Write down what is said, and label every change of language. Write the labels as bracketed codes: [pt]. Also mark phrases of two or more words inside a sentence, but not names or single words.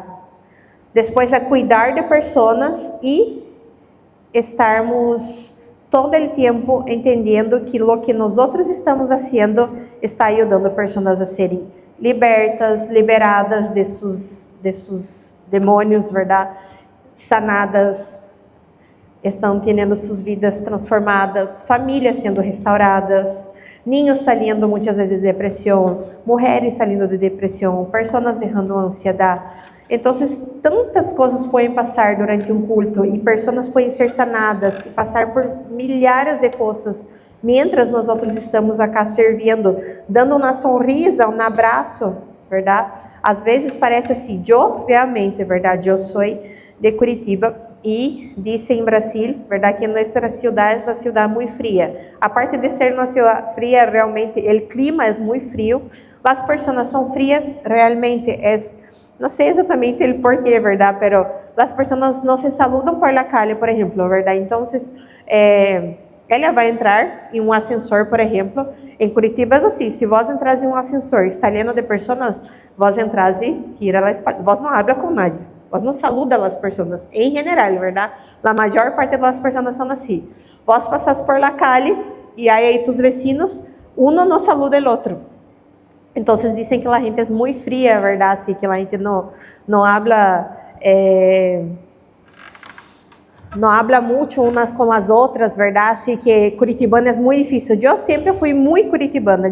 [pt] Depois, a cuidar de pessoas e estarmos todo o tempo entendendo que o que nós outros estamos fazendo está ajudando pessoas a serem libertas, liberadas de seus demônios, verdade? Sanadas, estão tendo suas vidas transformadas, famílias sendo restauradas, [es] niños saliendo [pt] muitas vezes de depressão, mulheres salindo de depressão, pessoas deixando ansiedade. Então, tantas coisas podem passar durante um culto e pessoas podem ser sanadas e passar por milhares de coisas, mientras nós outros estamos acá servindo, dando uma sonrisa, um abraço, verdade? Às vezes parece assim, eu realmente, verdade, eu sou de Curitiba [es] y dice en Brasil, ¿verdad? Que nuestra ciudad es una ciudad muy fría. Aparte de ser una ciudad fría, realmente el clima es muy frío. Las personas son frías, realmente es, no sé exactamente el porqué, ¿verdad? Pero las personas no se saludan por la calle, por ejemplo, ¿verdad? Entonces, [pt] ela vai entrar em um ascensor, por exemplo. Em Curitiba é assim, se vós entras em um ascensor, [es] está lleno de [pt] pessoas, vós entras e gira a espalda. Vós não habla com nadie, vós não saluda as pessoas, em geral, verdade? A maior parte das pessoas são assim. Vós passas [es] por la calle [pt] e aí [es] tus vecinos, uno [pt] não saluda o outro. Então, dizem que a gente é muito fria, verdade? Assim, que a gente não habla... não habla muito umas com as outras, verdade? Assim, que curitibano é muito difícil. Eu sempre fui muito curitibana.